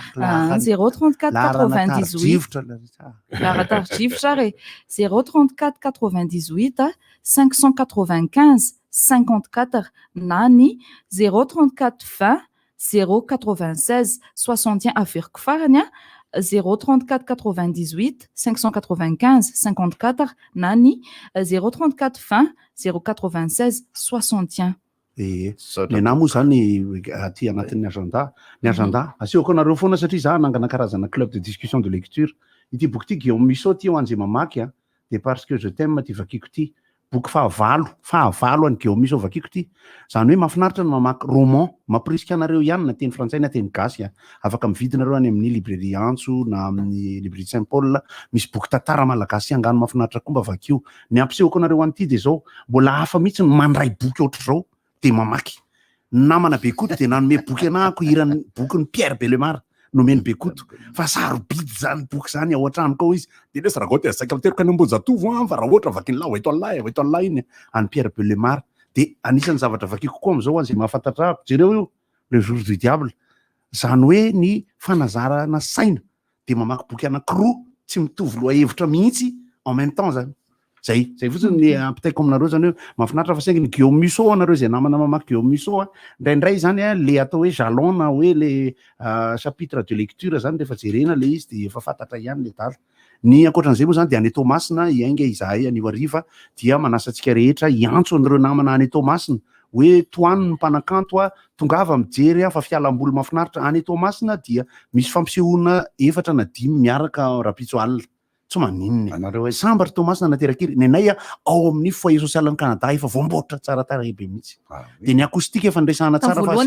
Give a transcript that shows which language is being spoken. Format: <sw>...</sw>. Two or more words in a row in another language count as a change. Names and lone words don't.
<mg>034 98 laran-tarodrivotra re 034 98 595 54 na ny 034 20 096 61 averiko farany 034 98 595 54 na ny 034 20 096 61. Ny anahy moa zany aty anatin'ny agenda asehoko anareo foana satria za nangana karazana</mg> <fr>club de discussion de lecture</fr> <mg>ity boky ity Guillaume Musso ty ho anjy mamaky dia parce que je t'aime ty vakiko ty boky fahavalo any Guillaume Musso vakiko ty zany hoe mahafinaritra ny mamaky roman mampirisika anareo ihany na teny frantsay na teny gasy afaka mividinareo any amin'ny librairie Antso na amin'ny librairie Saint Paul misy boky tantara malagasy angano mahafinaritra koa mba vakio ny ampisehoko anareo an'ity dia zao mbola hafa mihitsy mandray boky ohatr' zao dia mamaky namana Bekoto dia nanome boky anahako irany boky ny Pierre Bellemare nomeny Bekoto fa sarobidy zany boky zany ao an-trano kao izy dia lesy raha ohatra saika miteraka any Ambojatovo fa raha ohatra vaky ny lahy eto an'lahy iny any Pierre Bellemare dia anisan'ny zavatra vakiko koa amin'izao an'izay mahafantatra jereo io le jour du diable zany hoe ny fanazarana saina dia mamaky boky anankiroa tsy mitovy loha hevitra mihitsy</mg> <fr>en même temps</fr> <mg>zany zay fotsiny ny ampitaiko aminareo zany hoe mahafinaritra fa saingy ny Guillaume Musso anareo zay namana mamaky Guillaume Musso indraindray zany le atao hoe jalon na hoe</mg> <fr>le chapitre de lecture</fr> <mg>zany rehefa jerena le izy dia efa fantatra ihany le dala ny ankoatran'izay moa zany dia any Tomasina iainga izahay anio hariva dia manasantsika rehetra hiantso an'ireo namana any Tomasina hoe toany ny mpanakanto tongava mijery fa fialam-boly mahafinaritra any Tomasina dia misy fampisehoana 4 na 5 miaraka Rapitso alina tsy maninona anareo hoe sambatra Tomasina naterakiry ny anay ao amin'ny foyer social ny Canada efa voamboatra tsara be mihitsy dia ny akoustique efa ndraisana tsara fa</mg>